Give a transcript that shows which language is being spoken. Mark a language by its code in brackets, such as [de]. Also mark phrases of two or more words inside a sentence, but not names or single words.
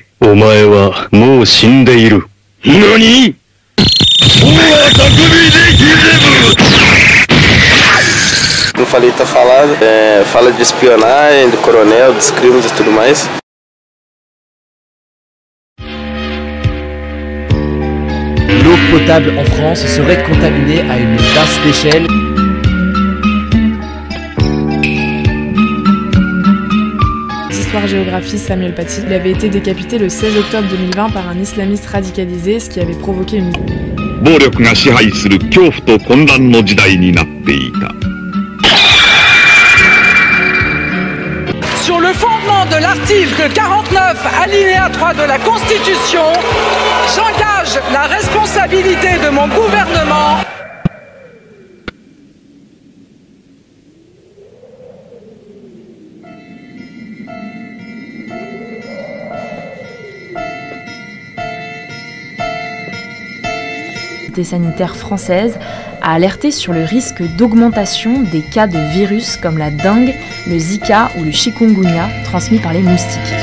[ja] お前はもう死んでいる。何？ [pt] Não falei tá falado. Fala de espionagem, do coronel, dos crimes e tudo mais. [fr] L'eau potable en France serait contaminée à une vaste échelle. Histoire-géographie Samuel Paty. Il avait été décapité le 16 octobre 2020 par un islamiste radicalisé, ce qui avait provoqué une... [ja] 暴力が支配する恐怖と混乱の時代になっていた。 [fr] Sur le fondement de l'article 49, alinéa 3 de la Constitution, j'engage la responsabilité de mon gouvernement. Sanitaire française a alerté sur le risque d'augmentation des cas de virus comme la dengue, le Zika ou le chikungunya transmis par les moustiques.